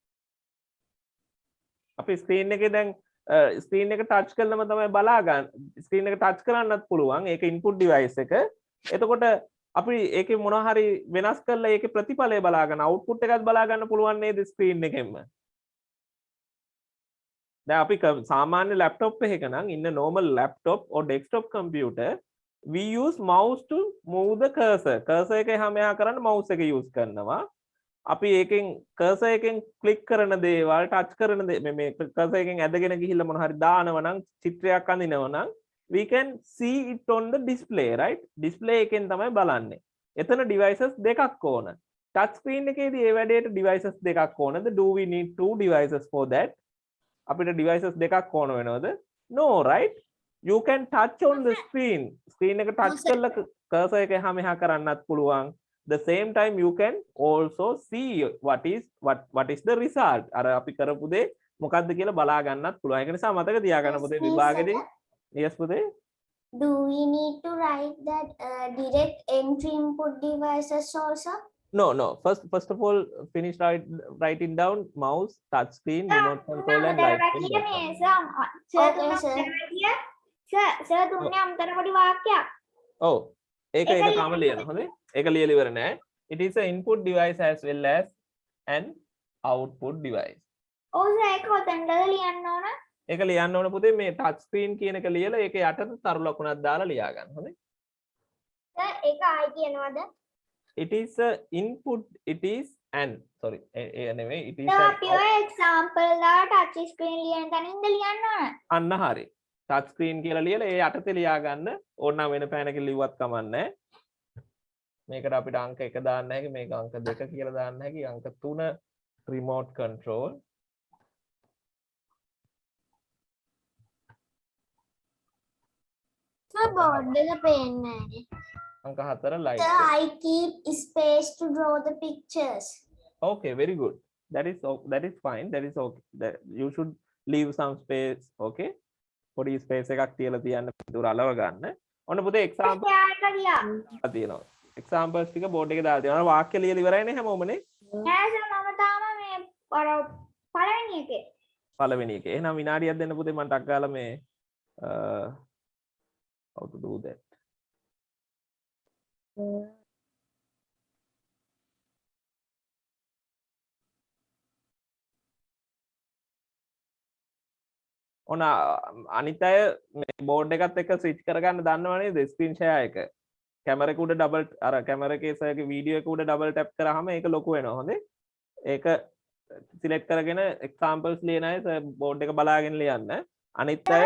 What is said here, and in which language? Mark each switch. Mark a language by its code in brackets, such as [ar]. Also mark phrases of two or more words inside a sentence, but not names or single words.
[si] අපි screen එකේ දැන් screen එක touch කරලම තමයි බලා ගන්න screen එක touch කරන්නත් පුළුවන් ඒක [en] input device [si] එක එතකොට අපි ඒකේ මොනවා හරි වෙනස් කරලා ඒකේ ප්‍රතිඵලය බලා ගන්න output එකත් බලා ගන්න පුළුවන් නේද screen එකෙන්ම දැන් අපි සාමාන්‍ය [en] laptop [si] එකක නම් [en] in a normal laptop or desktop computer we use mouse to move the cursor [si] එක එහා මෙහා කරන්න [en] mouse එක use [si] කරනවා අපි ඒකෙන් [en] cursor එකෙන් click කරන [si] දේවල් touch කරන මේ cursor එකෙන් ඇදගෙන ගිහිල්ලා මොන හරි දානවා නම් චිත්‍රයක් අඳිනවා නම් [en] we can see it on the display right display [si] එකෙන් තමයි බලන්නේ එතන devices දෙකක් ඕන touch screen එකේදී ඒ වැඩේට devices දෙකක් ඕනද [en] do we need two devices for that [si] අපිට devices දෙකක් ඕන වෙනවද [en] no right you can touch on the screen [si] එක touch කරලා cursor එක එහා මෙහා කරන්නත් පුළුවන් [en] the same time you can also see what is the result [si] අර අපි කරපු දේ මොකක්ද කියලා බලා ගන්නත් පුළුවන් ඒක නිසා මතක තියාගන්න පුතේ විභාගෙදී yes පුතේ [en] do we need to write that direct entry input devices also no first of all finish writing down mouse touch screen remote control and light pen [si] සර් දුන්නේ අම්තර පොඩි වාක්‍යයක් ඔව් ඒක තාම ලියන්න හොඳේ ඒක ලියලා ඉවර නෑ [en] it is an input device as well as an output device [si] ඔව් සර් ඒක කොතනද ලියන්න ඕන ඒක ලියන්න ඕන පුතේ මේ [en] touch screen [si] කියන එක ලියලා ඒක යටට තරු ලකුණක් දාලා ලියා ගන්න හොඳේ සර් ඒක ආයි කියනවද [en] it is a input it is an sorry නෙවෙයි it is sir an pure example [si] ලා [en] touch screen [si] ලියන තැනින්ද ලියන්න ඕන අන්න හරි [en] touch screen [si] කියලා ලියලා ඒ යටතේ ලියා ගන්න ඕන වෙන පෑනකින් ලිව්වත් කමන්නේ මේකට අපිට අංක 1 දාන්න හැකි මේක අංක 2 කියලා දාන්න හැකි අංක 3 [en] remote control sir board [si] එක පේන්නේ නැහැ අංක 4 light [en] sir I keep space to draw the pictures okay very good that is fine that is okay you should leave some space okay [si] පොඩි ස්පේස් එකක් තියලා තියන්න පිටුර අලව ගන්න. ඔන්න පුතේ එක්සැම්පල් තියෙනවා. එක්සැම්පල්ස් ටික බෝඩ් එකේ දාලා තියෙනවා. වාක්‍ය ලියලා ඉවරයිනේ හැමෝමනේ. නෑ සර් මම තාම මේ අර පළවෙනි එකේ. පළවෙනි එකේ. එහෙනම් විනාඩියක් දෙන්න පුතේ මම ටක් ගාලා මේ [en] how to do that. [si] ඔන්න අනිත් අය මේ බෝඩ් එකත් එක්ක ස්විච් කරගන්න දන්නව නේද [en] screen share [si] එක කැමරා එක උඩ ඩබල් අර කැමරා එකේ සර්ගේ වීඩියෝ එක උඩ [en] double tap [si] කරාම ඒක ලොකු වෙනවා හොඳේ ඒක සිලෙක්ට් කරගෙන එක්සැම්පල්ස් ලියන අය බෝඩ් එක බලාගෙන ලියන්න අනිත් අය